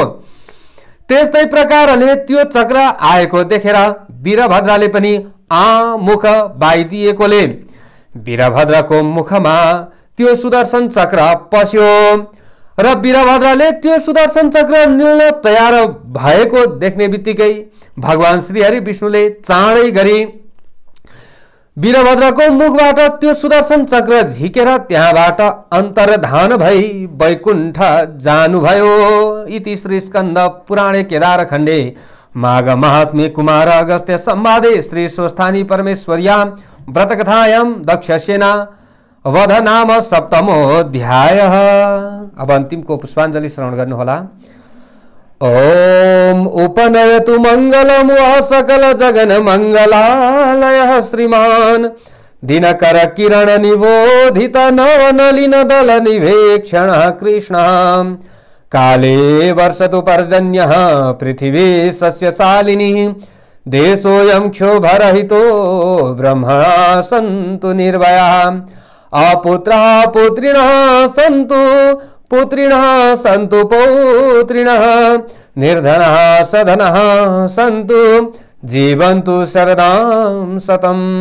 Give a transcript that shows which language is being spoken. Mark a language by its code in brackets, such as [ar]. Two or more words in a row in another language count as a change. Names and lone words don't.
[ne] त्यस्तै प्रकारले त्यो चक्र आएको देखेर वीरभद्रले पनि मुख बाइदिएकोले वीरभद्रको मुखमा त्यो सुदर्शन चक्र पस्यो र वीरभद्रले त्यो सुदर्शन चक्र निल्न तयार भएको देख्ने बित्तिकै भगवान श्रीहरि विष्णुले चाँडै गरी वीरभद्रको मुखबाट त्यो सुदर्शन चक्र झिकेर त्यहाँबाट अन्तर्धान भई वैकुण्ठ जानुभयो। [sa] इति श्री स्कन्द पुराणे केदार खण्डे माघ महात्म्ये कुमार अगस्त्य संवादे श्री स्वस्थानी परमेश्वर्या व्रतकथायां दक्षसेना वध नाम सप्तमोऽध्याय। [ne] अब अन्तिमको पुष्पाञ्जलि श्रवण गर्नुहोला। [sa] ओम उपनयतु मंगलम सकल जगन मंगलालय श्रीमान दिनकर किरण निबोधित नवनलिन दल निवेक्षण कृष्ण काले वर्षतु पर्जन्यः पृथिवी सस्यशालिनी देशोऽयं क्षोभरहितो ब्रह्मणा सन्तु निर्भया अपुत्रः पुत्रिणः सन्तु पुत्रिणः सन्तु पौत्रिणः निर्धनः सधनः सन्तु जीवन्तु शरदां शतम्।